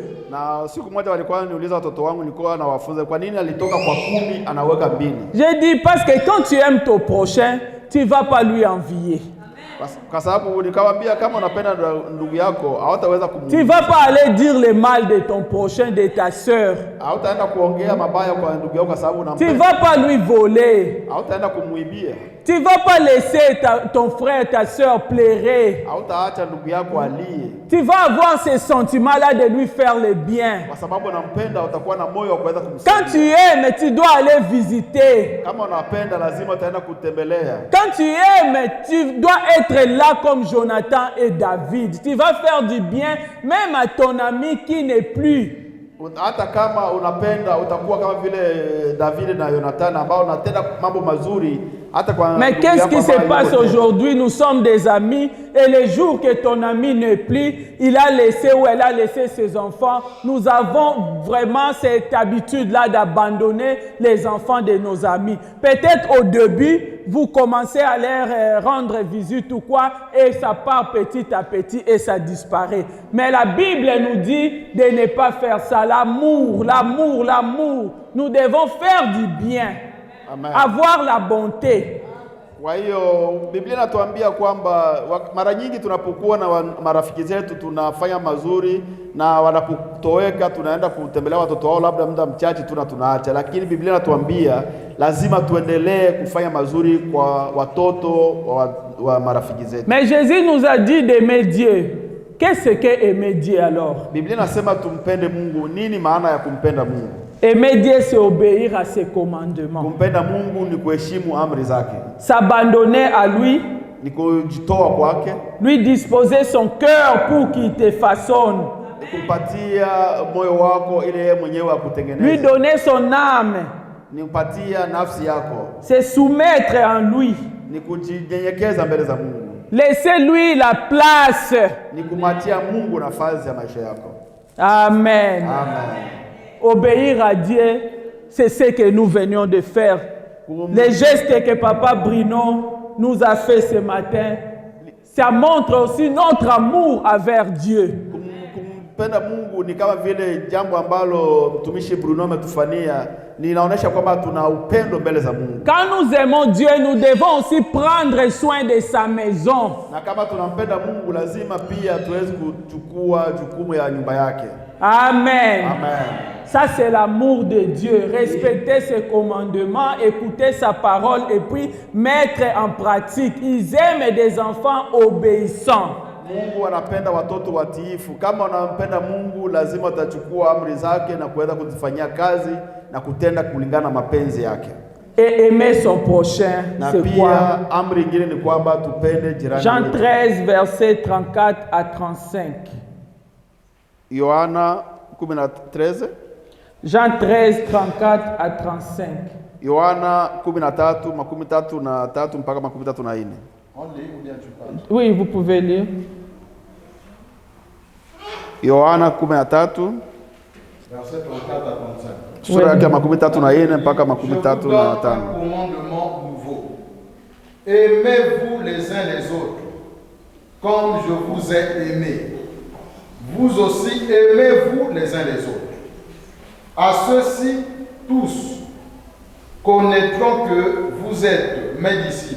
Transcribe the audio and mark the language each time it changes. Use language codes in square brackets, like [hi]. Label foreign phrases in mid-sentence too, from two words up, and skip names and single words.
[sw] Na siku moja walikuwa niuliza watoto wangu, nilikuwa nawafunza kwa nini alitoka kwa 10 anaweka 2. [fr] J'ai dit parce que quand tu aimes ton prochain, tu vas pas lui envier. [sw] Kwa sababu nikawaambia kama unapenda ndugu yako hautaweza [fr] tu vas pas aller dire le mal de ton prochain, de ta sœur. [sw] Hautaenda kuongea mabaya kwa ndugu yako kwa sababu unampenda. [fr] Tu vas pas lui voler. [sw] Hautaenda kumuibia. [fr] Tu vas pas laisser ton frère, ta sœur pleurer. [sw] Hautaacha ndugu yako alie. [fr] Tu vas avoir ce sentiment-là de lui faire le bien. [sw] Kwa sababu unampenda utakuwa na moyo wa kuweza kumsaidia. [fr] Quand tu aimes, tu dois aller visiter. [sw] Kama unapenda lazima utaenda kutembelea. [fr] Quand tu aimes, tu dois être là comme Jonathan et David. Tu vas faire du bien même à ton ami qui n'est plus. [sw] Hata kama unapenda utakuwa kama vile David na Jonathan ambao unatenda mambo mazuri hata kwa. [fr] Mais qu'est-ce qui se passe aujourd'hui? Nous sommes des amis et le jour que ton ami n'est plus, il a laissé ou elle a laissé ses enfants. Nous avons vraiment cette habitude-là d'abandonner les enfants de nos amis. Peut-être au début, vous commencez à leur rendre visite ou quoi et ça part petit à petit et ça disparaît. Mais la Bible nous dit de ne pas faire ça. L'amour, l'amour, l'amour. Nous devons faire du bien. Amen. Avoir la bonté. [sw] Kwa hiyo Biblia inatuambia kwamba mara nyingi tunapokuwa na marafiki zetu tunafanya mazuri na wanapotoweka tunaenda kutembelea watoto wao labda muda mchache tunaacha, lakini Biblia inatuambia lazima tuendelee kufanya mazuri kwa watoto wa marafiki zetu. [fr] Mais Jésus nous a dit d'aimer Dieu. Qu'est-ce que aimer Dieu alors? [sw] Biblia inasema tumpende Mungu. Nini maana ya kumpenda Mungu? [fr] Aimer Dieu, c'est obéir à ses commandements. [sw] Kumpenda Mungu ni kuheshimu amri zake. [fr] S'abandonner à lui. [sw] Ni kujitoa kwake. [fr] Lui disposer son cœur pour qu'il te façonne. [sw] Kumpatia moyo wako ili yeye mwenyewe akutengeneze. [fr] Lui donner son âme. [sw] Ni kupatia nafsi yako. [fr] Se soumettre en lui. [sw] Ni kujinyenyekeza mbele za Mungu. [fr] Laissez lui la place. [sw] Ni kumatia Mungu nafasi ya maisha yako. [fr] Amen. [sw] Amen. [fr] Obéir à Dieu, c'est ce que nous venions de faire. Les gestes que Papa Bruno nous a fait ce matin, ça montre aussi notre amour envers Dieu. [sw] Kumpenda Mungu ni kama vile jambo ambalo mtumishi Bruno ametufanyia, linaonyesha kwamba tuna upendo mbele za Mungu. [fr] Quand nous aimons Dieu, nous devons aussi prendre soin de sa maison. [sw] Na kama tunampenda Mungu lazima pia tuweze kuchukua jukumu ya nyumba yake. [fr] Amen. [sw] Amen. [fr] Ça c'est l'amour de Dieu, respecter ses commandements, écouter sa parole et puis mettre en pratique. Ils aiment des enfants obéissants. [sw] Mungu anapenda watoto watiifu. Kama unampenda Mungu lazima utachukua amri zake na kuweza kuzifanyia kazi na kutenda kulingana na mapenzi yake. [fr] Et aimer son prochain, c'est quoi? Jean 13, versets 34 à 35. [sw] Yohana 13. [fr] Jean 13, 34 à 35. [sw] Yohana 13, makumi tatu na tatu mpaka makumi tatu na ine. [fr] On lit ou bien tu parles? Oui, vous pouvez lire. [sw] Yohana 13. [fr] Verset 34 à 35. [sw] Sura yake makumi tatu na ine mpaka makumi tatu na tano. [fr] Un commandement nouveau. Aimez-vous les uns les autres, comme je vous ai aimé. Vous aussi aimez-vous les uns les autres. À ceux-ci, tous connaîtront que vous êtes mes disciples.